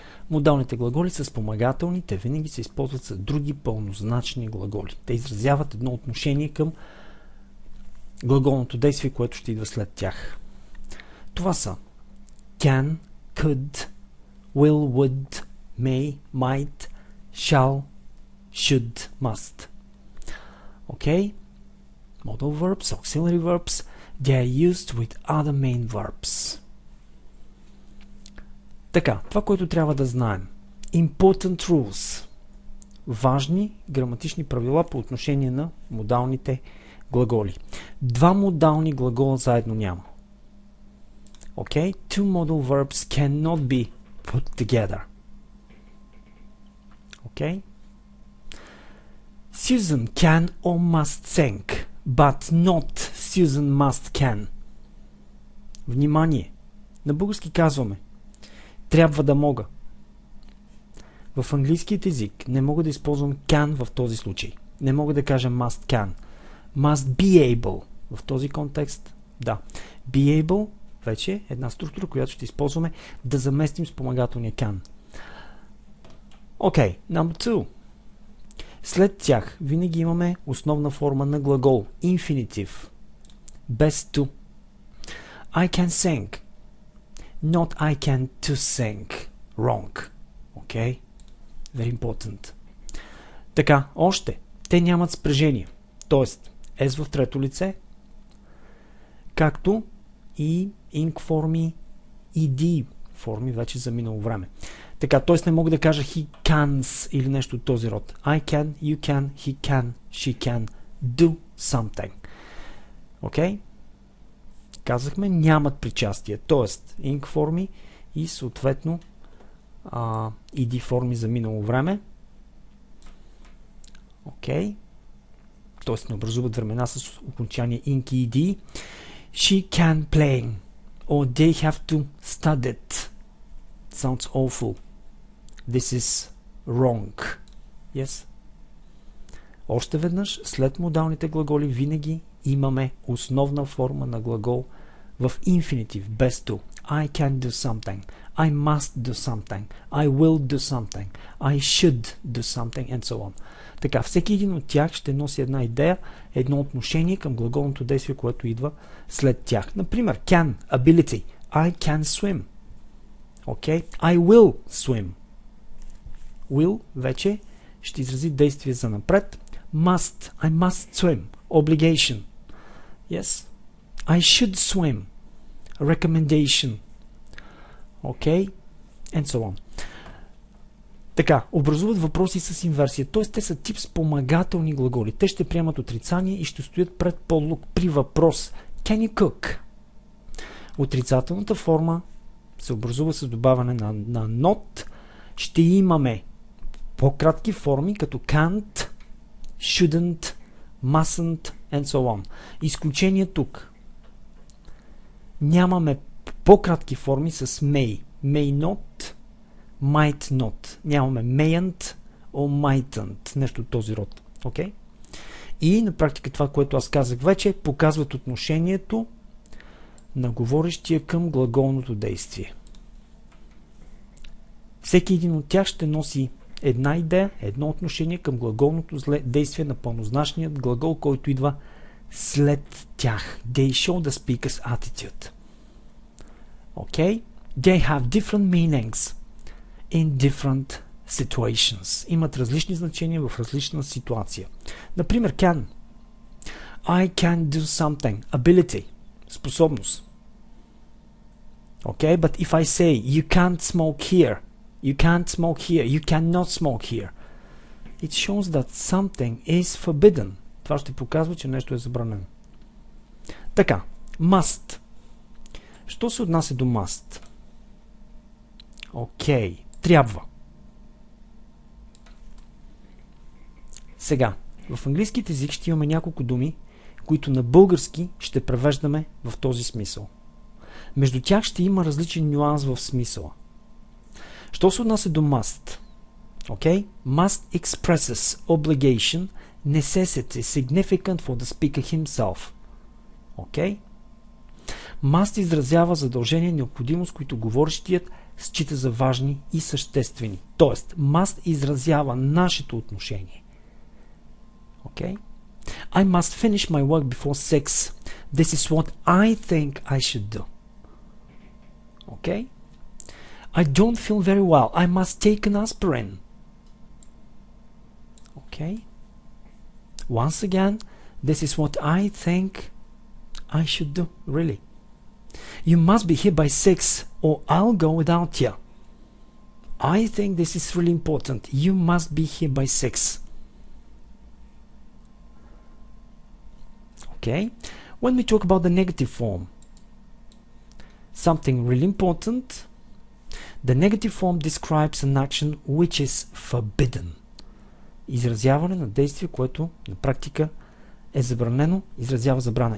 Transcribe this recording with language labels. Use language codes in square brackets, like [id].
[bg] Модалните глаголи са спомагателни, те винаги се използват с други пълнозначни глаголи. Те изразяват едно отношение към глаголното действие, което ще идва след тях. Това са [en] can, could, will, would, may, might, shall, should, must. Okay? Modal verbs, auxiliary verbs, they are used with other main verbs. [bg] Така, това, което трябва да знаем. [en] Important rules. [bg] Важни граматични правила по отношение на модалните глаголи. Два модални глагола заедно няма. [en] Okay? Two modal verbs cannot be put together. Okay? Susan can or must sing, but not Susan must can. [bg] Внимание! На български казваме трябва да мога. В английският език не мога да използвам can в този случай. Не мога да кажа must can. [en] Must be able. [bg] В този контекст, да. Be able вече е една структура, която ще използваме да заместим спомагателния can. [en] Окей, number 2. [bg] След тях винаги имаме основна форма на глагол. [en] Infinitive. [bg] Без to. [en] I can sing. Not I can to sing. Wrong. Okay? Very important. [bg] Така, още. Те нямат спряжение. Тоест, S в трето лице, както и ing форми, ed форми вече за минало време. Така, т.е. не мога да кажа [en] he cans [bg] или нещо от този род. [en] I can, you can, he can, she can do something. Окей? [bg] Казахме, нямат причастие. Т.е. ing форми и съответно ed форми за минало време. Окей? Т.е. не образуват времена с окончание ing и ed. [en] She can play or they have to study it. Sounds awful. This is wrong. Yes? [bg] Още веднъж, след модалните глаголи винаги имаме основна форма на глагол в infinitive, без to. [en] I can do something. I must do something. I will do something. I should do something and so on. [bg] Така, всеки един от тях ще носи една идея, едно отношение към глаголното действие, което идва след тях. Например, [en] can, ability. I can swim. Okay? I will swim. [bg] Will вече ще изрази действие за напред. [en] Must. I must swim. Obligation. Yes. I should swim. Recommendation. Okay? And so on. [bg] Така, образуват въпроси с инверсия, т.е. те са тип спомагателни глаголи. Те ще приемат отрицание и ще стоят пред подлог при въпрос. [en] Can you cook? [bg] Отрицателната форма се образува с добавяне на not. Ще имаме по-кратки форми, като can't, shouldn't, mustn't [en] and so on. [bg] Изключение тук. Нямаме по-кратки форми с may. [en] May not, might not. [bg] Нямаме mayn't or mightn't. Нещо от този род. [en] Okay? [bg] И на практика това, което аз казах вече, показват отношението на говорещия към глаголното действие. Всеки един от тях ще носи една идея, едно отношение към глаголното действие на пълнозначният глагол, който идва след тях. [en] They show the speaker's attitude. Okay? They have different meanings in different situations. [bg] Имат различни значения в различна ситуация. Например, can. [en] I can do something. Ability. [bg] Способност. [en] Okay? But if I say, you can't smoke here, you can't smoke here, you cannot smoke here, it shows that something is forbidden. [bg] Това ще показва, че нещо е забранено. Така. Must. Що се отнася до must? Окей. Трябва. Сега, в английският език ще имаме няколко думи, които на български ще превеждаме в този смисъл. Между тях ще има различен нюанс в смисъла. Що се отнася до must? [en] Okay? Must expresses obligation, necessity, significant for the speaker himself. Okay? [bg] Must изразява задължение, необходимост, които говорещият счита за важни и съществени. Тоест, must изразява нашето отношение. [en] Okay? I must finish my work before 6. This is what I think I should do. Okay? I don't feel very well. I must take an aspirin. Okay? Once again, this is what I think I should do. Really. You must be here by 6 or I'll go without you. I think this is really important. You must be here by 6. Okay? When we talk about the negative form, something really important, the negative form describes an action which is forbidden. [bg] Изразяване на действие, което на практика е забранено, изразява забрана.